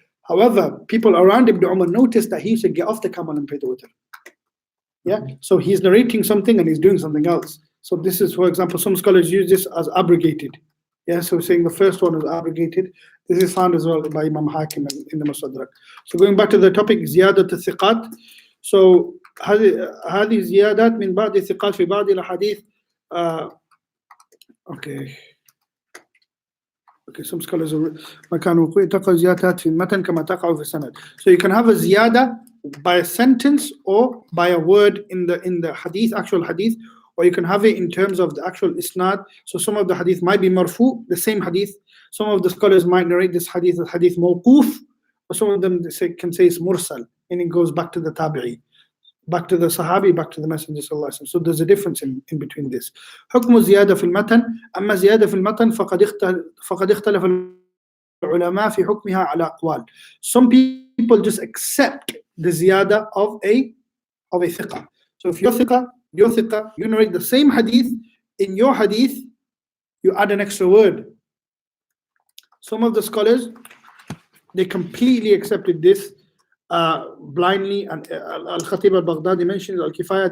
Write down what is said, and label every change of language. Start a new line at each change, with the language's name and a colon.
English: However, people around Ibn Umar noticed that he used to get off the camel and pray the witr. Yeah, so he's narrating something and he's doing something else. So this is, for example, some scholars use this as abrogated. Yeah, so saying the first one is abrogated. This is found as well by Imam Hakim in the Mustadrak. So going back to the topic,
Arabic: زيادة الثقات. So هذه زيادات من بعض الثقات في بعض الأحاديث. Okay.
English: Okay, some scholars are
Arabic: مكان وقوع تقع زيادات في المتن كما تقع في السند.
English: So you can have a ziyada by a sentence or by a word in the hadith, actual hadith, or you can have it in terms of the actual isnad. So some of the hadith might be marfu, the same hadith. Some of the scholars might narrate this hadith as hadith mawquf, or some of them can say it's mursal, and it goes back to the tabi'i, back to the sahabi, back to the messenger sallallahu alaihi wasallam. So there's a difference in between this.
Arabic: حكم الزيادة في المتن. أما زيادة في المتن فقد اختلف العلماء في حكمها على أقوال.
English: Some people just accept the ziyada of a thiqa. So if you're thiqa, you narrate the same hadith. In your hadith, you add an extra word. Some of the scholars, they completely accepted this blindly, and Al-Khatib al-Baghdadi mentions Al-Kifaya.